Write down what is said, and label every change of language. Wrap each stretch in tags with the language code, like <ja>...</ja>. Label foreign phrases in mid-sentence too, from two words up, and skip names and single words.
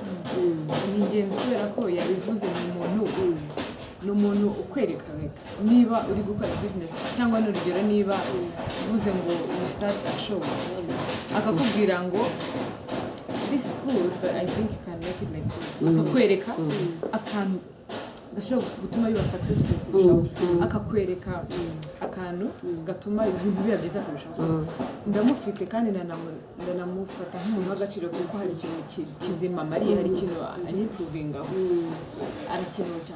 <rw>ni ingenzi kubera ko yabivuze mu muntu ni umuntu ukwereka niba uri gukora business cyangwa n'urugero niba uvuze ngo</rw> <en>you start a show</en> <rw>akakubwira ngo</rw> <en>this is good but I think you can make it like this</en> <rw>akakwereka akantu gashobora gutuma biba successful kurushaho akakwereka akantu gatuma ibintu biba byiza kurushaho ndamufite kandi ndanamufata nk'umuntu w'agaciro kuko hari ikintu kizima mariye hari ikintu anyiprovingaho arakenewe cyane</rw>